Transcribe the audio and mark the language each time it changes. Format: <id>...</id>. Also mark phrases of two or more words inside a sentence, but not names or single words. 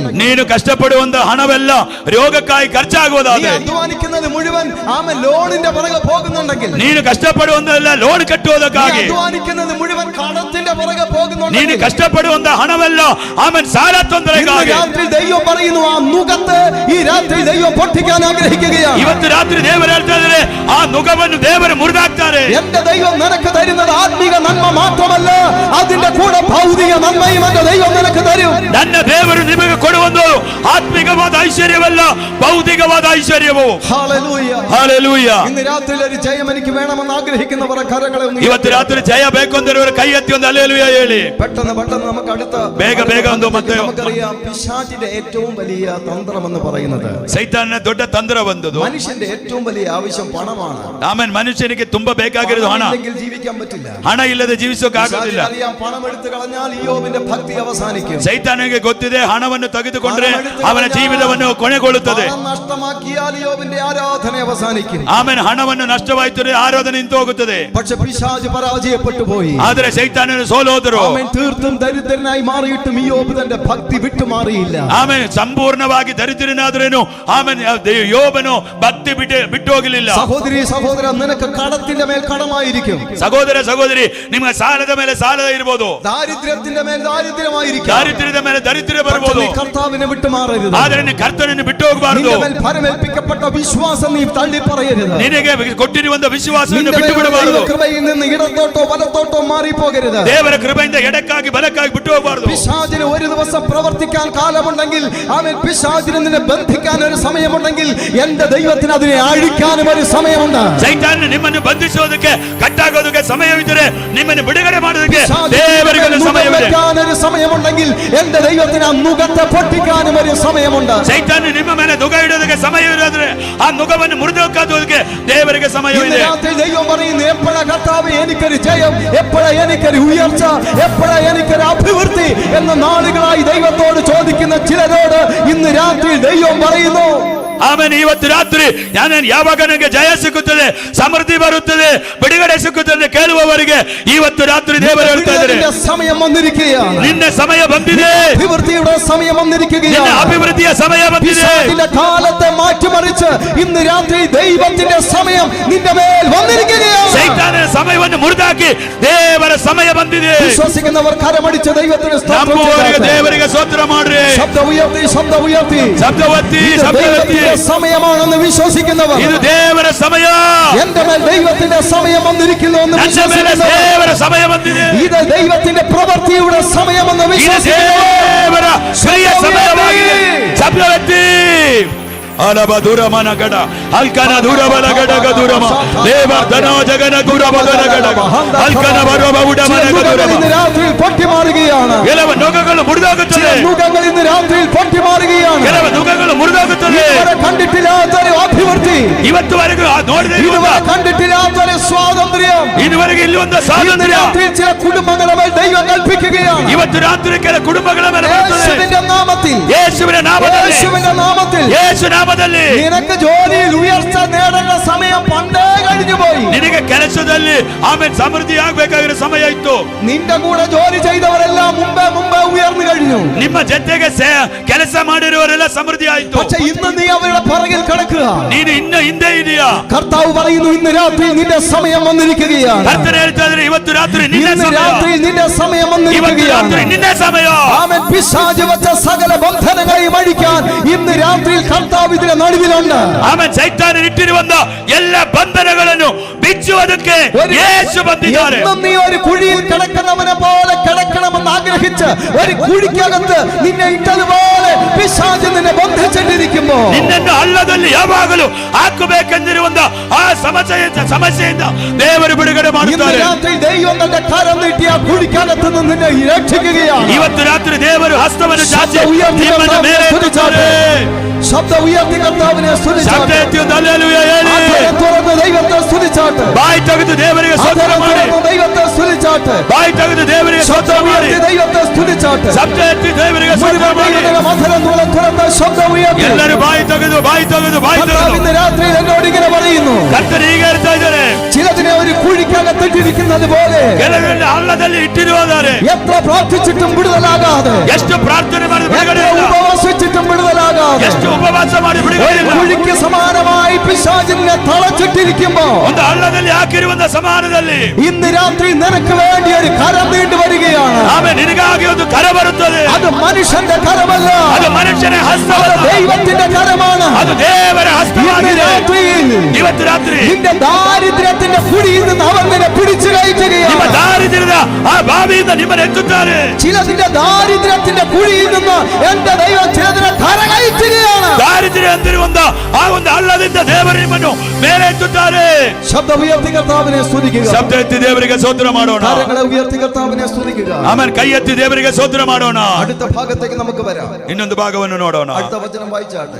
<kn>ನೀನು ಕಷ್ಟಪಡುವಂತ ಹಣವೆಲ್ಲ ರೋಗಕ್ಕಾಗಿ</kn> <ml>നീ</ml> <kn>ಖರ್ಚಾಗುವುದಾದ್ರೆ,</kn> <ml>അധ്വാനിക്കുന്നത് മുഴുവൻ ലോണിന്റെ പുറകെ പോകുന്നുണ്ടെങ്കിൽ,</ml> <kn>ನೀನು ಕಷ್ಟಪಡುವಂತೆಲ್ಲ ಲೋನ್</kn> <ml>നീ</ml> <kn>ಕಟ್ಟುವುದಕ್ಕಾಗಿ,</kn> <ml>അധ്വാനിക്കുന്നത് മുഴുവൻ കടത്തിന്റെ പുറകെ</ml> <kn>ನೀನು</kn> <ml>പോകുന്നുണ്ടെങ്കിൽ,</ml> <kn>ಕಷ್ಟಪಡುವಂತ ಹಣವೆಲ್ಲ ಆಮೇಲೆ ಸಾಲ</kn> <ml>ഇന്ന്</ml> <kn>ತೊಂದರೆಗಾಗಿ</kn> <ml>രാത്രി ദൈവം പറയുന്നു ആ നുകത്തെ ഈ രാത്രി ദൈവം പൊട്ടിക്കാൻ ആഗ്രഹിക്കുകയാണ്.</ml> <kn>ಇವತ್ತು ರಾತ್ರಿ ದೇವರು ಹೇಳ್ತಾ ಇದ್ದಾರೆ ಆ ನುಗವನ್ನು ದೇವರು ಮುರಿದಾಕ್ತಾರೆ.</kn> <ml>എന്റെ ദൈവം നിനക്ക് തരുന്നത് ആത്മീക നന്മ മാത്രമല്ല, അതിന്റെ കൂടെ ഭൗതിക നന്മയും എന്റെ ദൈവം നിനക്ക് തരും.</ml> <kn>ನನ್ನ ದೇವರು ನಿಮಗೆ ಕೊಡುವುದು ಆತ್ಮಿಕವಾದ ಐಶ್ವರ್ಯವಲ್ಲ, ಭೌತಿಕವಾದ ಐಶ್ವರ್ಯವು.</kn> <ml>ഹല്ലേലൂയ.</ml> <kn>ಹಲ್ಲೆಲೂಯಾ.</kn> <ml>ഇന്ന് രാത്രിയിൽ ഒരു ജയം എനിക്ക് വേണമെന്ന് ആഗ്രഹിക്കുന്നവരെ കരങ്ങളെ ഒന്ന്</ml> <kn>ಇವತ್ತು ರಾತ್ರಿ ಜಯ ಬೇಕು ಅಂದಿರುವವರು ಕೈ ಎತ್ತಿ ಒಂದು ಹಲ್ಲೆಲೂಯಾ ಹೇಳಿ.</kn> <ml>പെട്ടെന്ന് നമുക്ക് അടുത്ത</ml> <kn>ಬೇಗ ಒಂದು ಮತ್ತೆ</kn> <ml>നമുക്കറിയാം പിശാചിന്റെ ഏറ്റവും വലിയ തന്ത്രം എന്ന് പറയുന്നത്,</ml> <kn>ಸೈತಾನನ ದೊಡ್ಡ ತಂತ್ರ ಬಂದದು.</kn> <ml>മനുഷ്യന്റെ ഏറ്റവും വലിയ ആവശ്യം പണമാണ്.</ml> <kn>ಆಮೇಲೆ ಮನುಷ್ಯನಿಗೆ ತುಂಬಾ ಬೇಕಾಗಿರೋದು ಹಣ.</kn> <ml>ഇല്ലെങ്കിൽ ജീവിക്കാൻ പറ്റില്ല.</ml> <kn>ಹಣ ಇಲ್ಲದೆ ಜೀವಿಸೋಕಾಗುವುದಿಲ್ಲ.</kn> <ml>അറിയാം, പണം എടുത്തു കളഞ്ഞാൽ ഇയ്യോബിന്റെ ഭക്തി അവസാനിക്കും.</ml> <kn>ಸೈತಾನನಿಗೆ ಗೊತ್ತಿದೆ ಹಣವನ್ನು ತೆಗೆದುಕೊಂಡ್ರೆ ಅವನ ಜೀವಿತವನ್ನು ಕೊನೆಗೊಳ್ಳುತ್ತದೆ.</kn> <ml>പണം നഷ്ടമാക്കിയാൽ ഇയ്യോബിന്റെ ആരാധന അവസാനിക്കും.</ml> <kn>ಆಮೇಲೆ ಹಣವನ್ನು ನಷ್ಟವಾಯಿತು, ಆರಾಧನೆ ನಿಂತು ಹೋಗುತ್ತದೆ.</kn> <ml>പക്ഷെ പിശാച് പരാജയപ്പെട്ടു പോയി.</ml> <kn>ಆದರೆ ಸೈತಾನನು ಸೋಲೋದರು.</kn> <ml>അവൻ തീർത്തും ദരിദ്രനായി മാറിയിട്ടും ഇയ്യോബ് തന്റെ ഭക്തി വിട്ടുമാറിയില്ല.</ml> <kn>ಆಮೇಲೆ ಸಂಪೂರ್ಣವಾಗಿ ದರಿದ್ರನಾದ್ರೇನು ಆಮೇಲೆ ಯೋಬನು ಭಕ್ತಿ ಬಿಟ್ಟು ಹೋಗಲಿಲ್ಲ.</kn> <ml>സഹോദരി സഹോദര, നിനക്ക് കടത്തിന്റെ മേൽ കടമായിരിക്കും.</ml> <kn>ಸಹೋದರ ಸಹೋದರಿ, ನಿಮಗೆ ಸಾಲದ ಮೇಲೆ ಸಾಲ ಇರಬಹುದು,</kn> <ml>ദാരിദ്ര്യത്തിന്റെ മേൽ ദാരിദ്ര്യമായിരിക്കും.</ml> <kn>ದಾರಿದ್ರ್ಯದ ಮೇಲೆ ದರಿದ್ರ್ಯ ಬರಬಹುದು.</kn> <ml>നീ കർത്താവിനെ വിട്ടുമാറരുത്.</ml> <kn>ಆದರೆ ನೀನು ಕರ್ತನನ್ನು ಬಿಟ್ಟು ಹೋಗಬಾರದು.</kn> <ml>നിന്റെ മേൽ ഫലമേൽപ്പിക്കപ്പെട്ട വിശ്വാസം നീ തള്ളി പറയരുത്.</ml> <kn>ನಿನಗೆ ಕೊಟ್ಟಿರುವಂತ ವಿಶ್ವಾಸವನ್ನು ಬಿಟ್ಟು ಬಿಡಬಾರದು.</kn> <ml>കൃപയിൽ നിന്ന് ഇടത്തോട്ടോ വലത്തോട്ടോ മാറി പോകരുത്.</ml> <kn>ದೇವರ ಕೃಪೆಯಿಂದ ಎಡಕ್ಕಾಗಿ ಬಲಕ್ಕಾಗಿ ಬಿಟ್ಟು ಹೋಗಬಾರದು.</kn> <ml>പിശാചിന് ഒരു ദിവസം പ്രവർത്തിക്കാൻ കാലമുണ്ടെങ്കിൽ, അവൻ പിശാചിനെ നിന്നെ ബന്ധിക്കാൻ ഒരു സമയമുണ്ടെങ്കിൽ, എന്റെ ദൈവത്തിന് അതിനെ അഴിക്കാനും ഒരു സമയമുണ്ട്.</ml> <kn>ಸೈತಾನ ನಿಮ್ಮನ್ನು ಬಂಧಿಸುವುದಕ್ಕೆ ಕಟ್ಟಾಗೋದಕ್ಕೆ ಸಮಯವಿದ್ದರೆ, ನಿಮ್ಮನ್ನು ಬಿಡುಗಡೆ ಮಾಡೋದಕ್ಕೆ ದೇವರಿಗೆ ಸಮಯವಿದೆ.</kn> <ml>ഒരു സമയമുണ്ടെങ്കിൽ എന്റെ ദൈവത്തിന് ആ നുകത്തെ പൊട്ടിക്കാനും ഒരു സമയമുണ്ട്.</ml> <kn>ಸೈತಾನ ನಿಮ್ಮ ಮೇಲೆ ನುಗ ಇಡೋದಕ್ಕೆ ಸಮಯವಿರೋದ್ರೆ ಆ ನುಗವನ್ನು ಮುರಿದೋಕಾದೋದಕ್ಕೆ ದೇವರಿಗೆ ಸಮಯವಿದೆ.</kn> <ml>ദൈവം പറയുന്നു, എപ്പോഴാ കർത്താവ് എനിക്കൊരു ജയം, എപ്പോഴാ എനിക്കൊരു ഉയർച്ച, എപ്പോഴാ എനിക്കൊരു അഭിവൃദ്ധി എന്ന നാളുകളായി ദൈവത്തോട് ചോദിക്കുന്ന ചിലരോട് ഇന്ന് രാത്രി ദൈവം പറയുന്നു,</ml> <kn>ಆಮೇಲೆ ಇವತ್ತು ರಾತ್ರಿ ನಾನು ಯಾವಾಗ ನನಗೆ ಜಯ ಸಿಕ್ಕುತ್ತದೆ, ಸಮೃದ್ಧಿ ಬರುತ್ತದೆ, ಬಿಡುಗಡೆ ಸಿಕ್ಕುತ್ತದೆ ಕೇಳುವವರಿಗೆ ಇವತ್ತು ರಾತ್ರಿ ದೇವರು ಹೇಳ್ತಾ ಇದ್ದಾರೆ,</kn> <ml>സമയം വന്നിരിക്കുകയാണ്.</ml> <kn>ನಿನ್ನ ಸಮಯ ಬಂದಿದೆ,</kn> <ml>അഭിവൃദ്ധിയുടെ സമയം വന്നിരിക്കുകയാണ്.</ml> <kn>ನಿನ್ನ ಅಭಿವೃದ್ಧಿಯ ಸಮಯ ಬಂದಿದೆ.</kn> <ml>കാലത്തെ മാറ്റിമറിച്ച് ഇന്ന് രാത്രി ദൈവത്തിന്റെ സമയം നിന്റെ മേൽ വന്നിരിക്കുകയാണ്.</ml> <kn>ಸೈತಾನನ ಸಮಯವನ್ನು ಮುರಿದಾಕಿ ದೇವರ ಸಮಯ ಬಂದಿದೆ.</kn> <ml>വിശ്വസിക്കുന്നവർ കരമടിച്ച് ദൈവത്തിന്</ml> <kn>ನಂಬುವವರಿಗೆ ದೇವರಿಗೆ ಸ್ತೋತ್ರ ಮಾಡ್ರಿ.</kn> <ml>ശബ്ദം ഉയർത്തി</ml> <kn>ಶಬ್ದವತ್ತಿ</kn> <ml>സമയമാണെന്ന് വിശ്വസിക്കുന്നവർ,</ml> <kn>ಇದು ದೇವರ ಸಮಯ,</kn> <ml>എന്റെ മേൽ ദൈവത്തിന്റെ സമയം വന്നിരിക്കുന്നു എന്ന്</ml> <kn>ನನ್ನ ಮೇಲೆ ದೇವರ ಸಮಯ ಬಂದಿದೆ.</kn> <ml>ഇത് ദൈവത്തിന്റെ പ്രവൃത്തിയുടെ സമയമെന്ന്</ml> <kn>ಇದು</kn> <ml>വിശ്വസിക്കുന്നവർ</ml> <kn>ದೇವರ ಕ್ರಿಯೆಯ ಸಮಯವಾಗಿದೆ. ಶಬ್ದವತ್ತಿ ಅಲಬ ದೂರಮನ ಗಡ ಅಲ್ಕನ ದೂರಬಲ ಗಡಗ ದೂರಮ ದೇವರ ಧನ ಜಗನ ದೂರಬಲ ಗಡಗ ಅಲ್ಕನ ಬರುವ ಉಡಮನ ದೂರಮ.</kn> <ml>ഇന്ന് രാത്രിയിൽ പൊട്ടിമാറുകയാണ്.</ml> <kn>ಕೆಲವು ನುಗಗಳು ಮುರಿದೋಗುತ್ತದೆ.</kn> <ml>നുകങ്ങൾ ഇന്ന് രാത്രിയിൽ പൊട്ടിമാറുകയാണ്.</ml> <kn>ಕೆಲವು ನುಗಗಳು ಮುರಿದೋಗುತ್ತದೆ.</kn> <ml>ഇതുവരെ കണ്ടിട്ടില്ലാത്തൊരു അഭിവൃദ്ധി,</ml> <kn>ಇವತ್ತುವರೆಗೂ ನೋಡಿದ</kn> <ml>ഇതുവരെ കണ്ടിട്ടില്ലാത്തൊരു സ്വാതന്ത്ര്യം സ്വാതന്ത്ര്യം</ml> <kn>ಇದುವರೆಗೆ ಇಲ್ಲೊಂದು</kn> <ml>ഇന്ന്</ml> <kn>ಸ್ವಾತಂತ್ರ್ಯ</kn> <ml>രാത്രിയിൽ ചില കുടുംബങ്ങളെ മേൽ ദൈവം കൽപ്പിക്കുകയാണ്.</ml> <kn>ಇವತ್ತು ರಾತ್ರಿ ಕೆಲ ಕುಟುಂಬಗಳ ಮೇಲೆ ಬರುತ್ತದೆ.</kn> <ml>യേശുവിന്റെ നാമത്തിൽ,</ml> <kn>ಯೇಸುವಿನ ನಾಮದಲ್ಲಿ,</kn> <ml>യേശുവിന്റെ നാമത്തിൽ</ml> <kn>ಯೇಸು ನಾಮದಲ್ಲಿ</kn> <ml>നിനക്ക് ജോലിയിൽ ഉയർച്ച നേടേണ്ട സമയം പണ്ടേ കഴിഞ്ഞു പോയി.</ml> <kn>ನಿನಗೆ ಕೆಲಸದಲ್ಲಿ ಆಮೇಲೆ ಸಮೃದ್ಧಿ ಆಗಬೇಕಾಗಿರೋ ಸಮಯ ಇತ್ತು.</kn> <ml>നിന്റെ കൂടെ ജോലി ചെയ്തവരെല്ലാം മുമ്പേ ഉയർന്നു കഴിഞ്ഞു.</ml> <kn>ನಿಮ್ಮ ಜೊತೆಗೆ ಕೆಲಸ ಮಾಡಿರುವವರೆಲ್ಲ ಸಮೃದ್ಧಿ ಆಯ್ತು.</kn> <ml>പക്ഷേ ഇന്ന് നീ അവരുടെ പുറകിൽ കിടക്കുക.</ml> <kn>ನೀನು ಇನ್ನು ಹಿಂದೆ ಇದೆಯಾ?</kn> <ml>കർത്താവ് പറയുന്നു, ഇന്ന് രാത്രി നിന്റെ സമയം വന്നിരിക്കുകയാണ്.</ml> <kn>ಕರ್ತನು ಹೇಳ್ತಾ ಇದ್ದಾರೆ, ಇವತ್ತು ರಾತ್ರಿ ನಿನ್ನ</kn> <ml>ഇന്ന്</ml> <kn>ಸಮಯ.</kn> <ml>രാത്രി നിന്റെ സമയം</ml> <kn>ಇವತ್ತು</kn> <ml>വന്നിരിക്കുകയാണ്.</ml> <kn>ರಾತ್ರಿ ನಿನ್ನ ಸಮಯ.</kn> <ml>ആമേൻ. പിശാച് വെച്ച സകല ബന്ധനങ്ങളെയും അഴിക്കാൻ ഇന്ന് രാത്രിയിൽ കർത്താവ് ഇതിന്റെ നടുവിലുണ്ട്.</ml> <kn>ಆಮೇಲೆ ಸೈತಾನ ಇಟ್ಟಿರುವಂತ ಎಲ್ಲ ಬಂಧನಗಳನ್ನು ಬಿಚ್ಚುವುದಕ್ಕೆ ಯೇಸು ಬಂದಿದ್ದಾರೆ.</kn> <ml>എന്നും നീ ഒരു കുഴിയിൽ കിടക്കുന്നവനെ പോലെ കിടക്കണമെന്ന് ആഗ്രഹിച്ച് ഒരു കുഴിക്കകത്ത് നിന്നെ ഇട്ടതുപോലെ പിശാച് നിന്നെ ബന്ധിച്ചിട്ടിരിക്കുമ്പോ</ml> <kn>ನಿನ್ನನ್ನು ಹಳ್ಳದಲ್ಲಿ ಯಾವಾಗಲೂ ಹಾಕಬೇಕೆಂದಿರುವಂತ ಆ ಸಮಸ್ಯೆಯಿಂದ ದೇವರು ಬಿಡುಗಡೆ</kn> <ml>ഇന്ന്</ml> <kn>ಮಾಡುತ್ತಾರೆ.</kn> <ml>രാത്രി ദൈവം തന്റെ കരം നീട്ടി ആ കുഴിക്കകത്ത് നിന്ന് നിന്നെ രക്ഷിക്കുകയാണ്.</ml> <kn>ಇವತ್ತು ರಾತ್ರಿ ದೇವರು ಹಸ್ತವನ್ನು ಚಾಚಿ</kn> <ml>ಉಯರ್ತಿ</ml> <kn>ನಿಮ್ಮನ್ನು ಮೇಲೆ ಎತ್ತುತ್ತಾರೆ.</kn> <ml>ശബ്ദം ഉയർത്തി കർത്താവിനെ</ml> <kn>ಶಬ್ದ</kn> <ml>സ്തുതിച്ചാട്ടെ.</ml> <kn>ಎತ್ತಿ ಒಂದು ಹಲ್ಲೆಲೂಯಾ ಹೇಳಿ.</kn> <ml>അധരം തുറന്ന് ദൈവത്തെ സ്തുതിച്ചാട്ടെ.</ml> <kn>ಬಾಯಿ ತೆಗೆದು ದೇವರಿಗೆ ಸ್ತೋತ್ರ</kn> <ml>അധരം</ml> <kn>ಮಾಡಿ.</kn> <ml>തുറന്ന് ദൈവത്തെ സ്തുതിച്ചാട്ടെ.</ml> <kn>ಬಾಯಿ ತೆಗೆದು ದೇವರಿಗೆ ಸ್ತೋತ್ರ</kn> <ml>ശബ്ദം</ml> <kn>ಮಾಡಿ.</kn> <ml>ഉയർത്തി ദൈവത്തെ സ്തുതിച്ചാട്ടെ.</ml> <kn>ಶಬ್ದ ಎತ್ತಿ ದೇವರಿಗೆ ಸ್ತೋತ್ರ</kn> <ml>മുഴുവൻ</ml> <kn>ಮಾಡಿ.</kn> <ml>ദൈവത്തിന്റെ അധരം തുറന്ന് ശബ്ദം ഉയർത്തി.</ml> <kn>ಎಲ್ಲರೂ ಬಾಯಿ ತೆಗೆದು</kn> <ml>കർത്താവ് ഇന്ന് രാത്രിയിൽ എന്നോട് ഇങ്ങനെ പറയുന്നു,</ml> <kn>ಕರ್ತರು ಹೀಗೆ ಹೇಳ್ತಾ ಇದ್ದಾರೆ,</kn> <ml>ചിലതിനെ ഒരു കുഴിക്കകത്തിട്ടിരിക്കുന്നത് പോലെ</ml> <kn>ಕೆಲವರಲ್ಲಿ ಹಳ್ಳದಲ್ಲಿ ಇಟ್ಟಿರುವುದಾರೆ.</kn> <ml>എത്ര പ്രാർത്ഥിച്ചിട്ടും വിടുതലാകാതെ,</ml> <kn>ಎಷ್ಟು ಪ್ರಾರ್ಥನೆ ಮಾಡಿ</kn> <ml>എത്ര</ml> <kn>ಬಿಡುಗಡೆ ಇಲ್ಲ,</kn> <ml>ഉപവസിച്ചിട്ടും വിടുതലാകാതെ,</ml> <kn>ಎಷ್ಟು ಉಪವಾಸ ಮಾಡಿ ಬಿಡುಗಡೆ</kn> <ml>ഒരു</ml> <kn>ಇಲ್ಲ.</kn> <ml>കുഴിക്ക് സമാനമായി പിശാചിനെ തളച്ചിട്ടിരിക്കുമ്പോ</ml> <kn>ಒಂದು ಹಳ್ಳದಲ್ಲಿ ಹಾಕಿರುವಂತ ಸಮಾನದಲ್ಲಿ</kn> <ml>ഇന്ന് രാത്രി നിനക്ക് വേണ്ടി ഒരു കരം നീണ്ടു വരികയാണ്.</ml> <kn>ಆಮೇಲೆ ನಿನಗಾಗಿ ಒಂದು ಕರ ಬರುತ್ತದೆ.</kn> <ml>അത് മനുഷ്യന്റെ കരമല്ല,</ml> <kn>ಅದು ಮನುಷ್ಯನ</kn> <ml>അത്</ml> <kn>ಹಸ್ತವಲ್ಲ,</kn> <ml>ദൈവത്തിന്റെ കരമാണ്.</ml> <kn>ಅದು ದೇವರ</kn> <ml>ഇന്ന്</ml> <kn>ಹಸ್ತವಾಗಿದೆ.</kn> <ml>രാത്രിയിൽ</ml> <kn>ಇವತ್ತು ರಾತ್ರಿ</kn> <ml>നിന്റെ ദാരിദ്ര്യത്തിന്റെ കുഴിയിൽ നിന്ന് അവൻ നിന്നെ പിടിച്ചു</ml> <kn>ನಿಮ್ಮ</kn> <ml>കയറ്റുകയാണ്.</ml> <kn>ದಾರಿದ್ರ್ಯದ ಆ ಬಾವಿಯಿಂದ ನಿಮ್ಮನ್ನು ಎತ್ತುತ್ತಾರೆ.</kn> <ml>ചിലതിന്റെ ദാരിദ്ര്യത്തിന്റെ കുഴിയിൽ നിന്ന് എന്റെ ദൈവം ചിലതിനെ കരകയറ്റുകയാണ്.</ml> <kn>ದಾರಿದ್ರ್ಯ ಅಂತಿರುವಂತ ಆ ಒಂದು ಹಳ್ಳದಿಂದ ದೇವರು ನಿಮ್ಮನ್ನು ಮೇಲೆ ಎತ್ತುತ್ತಾರೆ.</kn> <ml>ശബ്ദം ഉയർത്തി കർത്താവിനെ സ്തുതിക്കുക.</ml> <kn>ಶಬ್ದ ಎತ್ತಿ ದೇವರಿಗೆ ಸ್ತೋತ್ರ ಮಾಡೋಣ.</kn> <ml>കരങ്ങളെ ഉയർത്തി കർത്താവിനെ സ്തുതിക്കുക.</ml> <kn>ಆಮೇಲೆ ಕೈ ಎತ್ತಿ ದೇವರಿಗೆ ಸ್ತೋತ್ರ ಮಾಡೋಣ.</kn> <ml>അടുത്ത ഭാഗത്തേക്ക് നമുക്ക് വരാം.</ml> <kn>ಇನ್ನೊಂದು ಭಾಗವನ್ನು ನೋಡೋಣ.</kn> <ml>അടുത്ത വചനം വായിച്ചാട്ടെ.</ml>